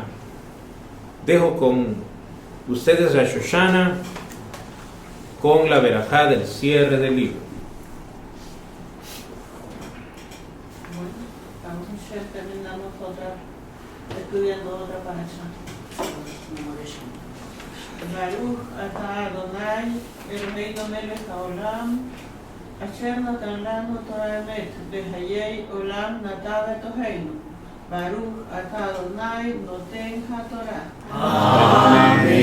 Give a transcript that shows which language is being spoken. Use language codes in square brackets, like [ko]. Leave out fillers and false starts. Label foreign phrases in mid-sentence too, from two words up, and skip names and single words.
[es] Dejo con ustedes a Shoshana con la verajá del cierre del libro. Bueno, estamos terminando estudiando otra parasha. [he] ברוך אתה אדוני אלוהינו מלך העולם אשר נתן לנו תורה אמת בחיי עולם נדב אתוכנו. ברוך אתה אדוני נותן התורה.